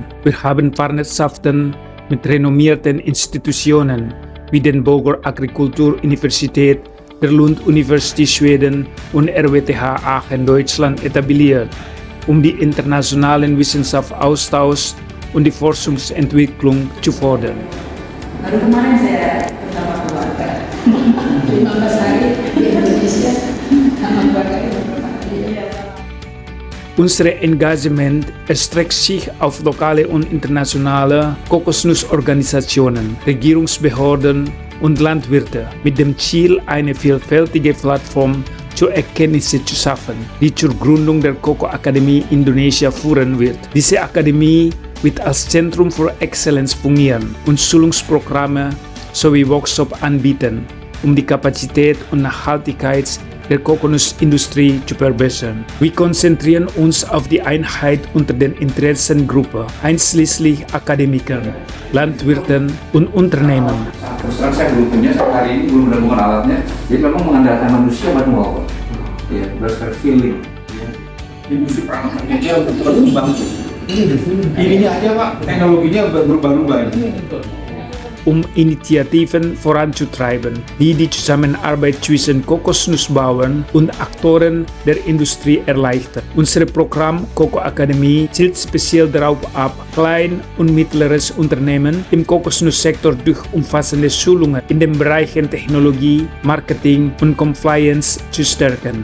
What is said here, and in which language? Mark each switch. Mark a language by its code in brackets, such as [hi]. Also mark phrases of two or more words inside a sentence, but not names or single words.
[de] Wir haben Partnerschaften mit renommierten Institutionen wie den Bogor Agricultural University, der Lund University Schweden und RWTH Aachen Deutschland etabliert, um die internationalen Wissenschaftsaustausch und die Forschungsentwicklung zu fördern. [id] Baru kemarin saya bersama keluarga 15 hari di Indonesia sama keluarga itu beberapa kali. [de] Unser Engagement erstreckt sich auf lokale und internationale Kokosnussorganisationen, Regierungsbehörden und Landwirte mit dem Ziel, eine vielfältige Plattform zur Erkenntnisse zu schaffen, die zur Gründung der Coco Academy Indonesia führen wird. Diese Akademie wird als Zentrum für Exzellenz fungieren und Schulungsprogramme sowie Workshops anbieten, um die Kapazität und Nachhaltigkeit der Kokosnussindustrie zu verbessern. Wir konzentrieren uns auf die Einheit unter den Interessengruppen, einschließlich Akademikern, Landwirten und Unternehmen. [id] Terus terang saya belum punya sampai hari ini belum menemukan alatnya, jadi memang mengandalkan manusia buat melakukan, ya berdasarkan feeling. Industri peralatan dia untuk berkembang. Ininya aja Pak, teknologinya berubah-ubah. [de] Initiativen voranzutreiben, die die Zusammenarbeit zwischen Kokosnussbauern und Akteuren der Industrie erleichtern. Unser Programm Coco Academy zielt speziell darauf ab, klein- und mittleres Unternehmen im Kokosnusssektor durch umfassende Schulungen in den Bereichen Technologie, Marketing und Compliance zu stärken.